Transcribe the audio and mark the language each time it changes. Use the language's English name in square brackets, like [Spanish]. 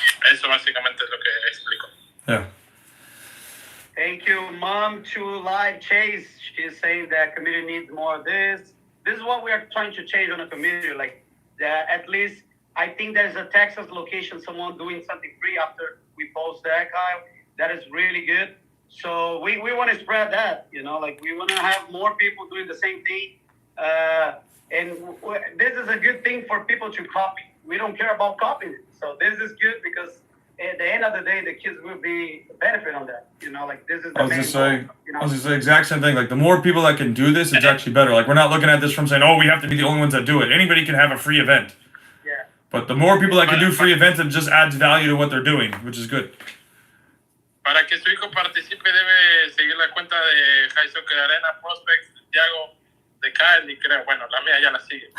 [Spanish] Eso básicamente es lo que explico. [English] Yeah. Thank you, Mom. To Live Chase, she's saying that community needs more of this. This is what we are trying to change on the community. Like, at least I think there's a Texas location, someone doing something free after we post that, Kyle. That is really good. So we want to spread that, you know, like we want to have more people doing the same thing. And this is a good thing for people to copy. We don't care about copying it. So this is good because at the end of the day, the kids will be benefit on that. You know, like this is the I was main gonna say, goal, you know? I was gonna say exact same thing. Like, the more people that can do this, it's actually better. Like, we're not looking at this from saying, oh, we have to be the only ones that do it. Anybody can have a free event. Yeah. But the more people that can do free events, it just adds value to what they're doing, which is good. [Spanish] Para que su hijo participe debe seguir la cuenta de High Soccer Arena Prospects, Santiago, de Kyle, y creo, bueno, la mía ya la sigue.